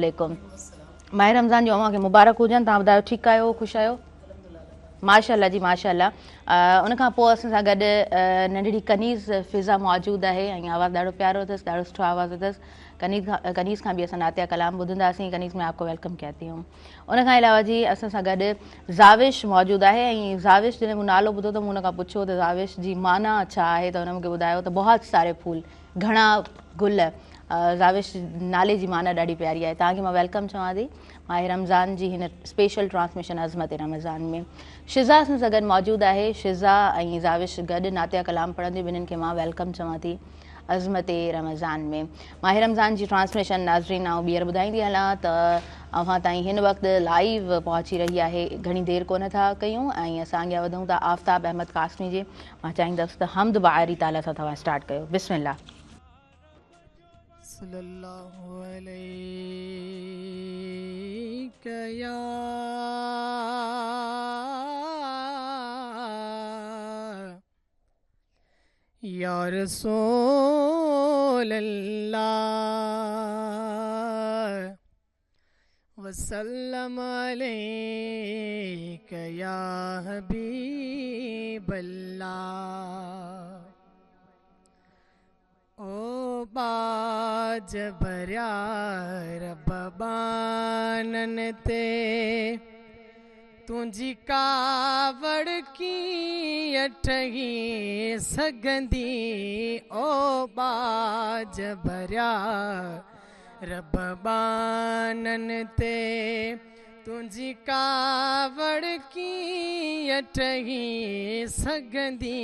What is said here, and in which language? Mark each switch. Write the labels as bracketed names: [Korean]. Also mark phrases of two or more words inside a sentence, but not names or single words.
[Arabic] السلام عليكم. [Sindhi] माह रमज़ान जो अव्हांखे मुबारक हुजनि। तव्हां ॿुधायो ठीकु आहियो, ख़ुशि आहियो? माशाल्लाह जी माशाल्लाह। उन खां पोइ असां सां गॾु नंढड़ी कनीज़ फिज़ा मौजूदु आहे ऐं आवाज़ु ॾाढो प्यारो अथसि, ॾाढो सुठो आवाज़ु अथसि। कनीज़ खां बि असां नातिया कलाम ॿुधंदासीं। [Urdu] कनीज़ में आपको वेलकम कहती हूँ। [Sindhi] उन खां अलावा जी असां सां गॾु ज़ाविश मौजूदु आहे ऐं ज़ाविश जॾहिं मूं नालो ॿुधो त मूं हुन खां पुछियो त ज़ाविश जी माना छा आहे, त हुन मूंखे ॿुधायो त बहुत सारे फूल, घणा गुल। ज़ाविश नाले जी माना ॾाढी प्यारी आहे। तव्हांखे मां वेलकम चवां थी माह रमज़ान जी हिन स्पेशल ट्रांसमिशन अज़मत रमज़ान में। शिज़ा असां सां गॾु मौजूदु आहे। शिज़ा ऐं ज़ाविश गॾु नातिया कलाम पढ़ंदी, ॿिन्हिनि खे मां वेलकम चवां थी अज़मत रमज़ान में। माह रमज़ान जी ट्रांसमिशन नाज़रीन आउं ॿीहर ॿुधाईंदी हलां त अव्हां ताईं हिन वक़्तु लाइव पहुची रही आहे। घणी देरि कोन था कयूं ऐं असां अॻियां वधूं था आफ़ताब अहमद कासमी जे। मां चाहींदसि त हमद बारी ताला सां तव्हां स्टार्ट कयो। बिस्मिल्लाह। [Arabic] صلى الله عليك يا رسول الله وسلم عليك يا حبيب الله. [Sindhi] ओ बाज भरिया रब बानन ते तुंहिंजी कावड़ की अठही सघंदी। ओ बाज भरिया रब बानन ते तुंहिंजी कावड़ की अठही सघंदी।